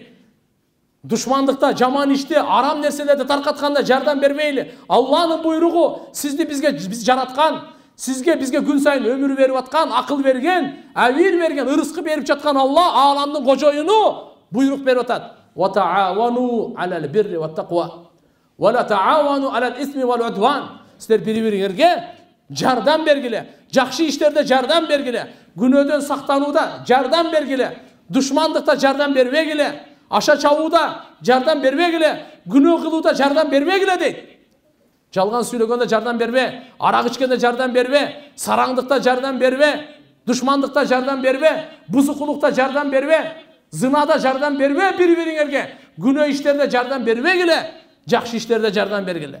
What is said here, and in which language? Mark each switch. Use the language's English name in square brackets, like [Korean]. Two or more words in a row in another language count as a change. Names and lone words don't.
[Kyrgyz] Душмандыкта, жаман иште, арам нерселерди таркатканда жардам бербейли. Алланын буйругу сизди биз жараткан, бизге күн сайын өмүр берип аткан, акыл берген, авир берген, ырыскы берип жаткан Алла, ааламдын кожоюну буйрук берип атат. [Arabic] وتعاونوا على البر والتقوى. ولا تعاونوا على الإثم والعدوان. [Kyrgyz] Силер бири-бириңерге жардам бергиле, жакшы иштерде жардам бергиле, күнөөдөн сактанууда жардам бергиле, душмандыкта жардам бербегиле, аша чабууда жардам бербегиле, күнөө кылууда жардам бербегиле дейт. Жалган сүйлөгөндө жардам бербе, арак ичкенде жардам бербе, сараңдыкта жардам бербе, душмандыкта жардам бербе, бузукулукта жардам бербе, зынада жардам бербе бири-бириңерге, күнөө иштерде жардам бербегиле, жакшы иштерде жардам бергиле.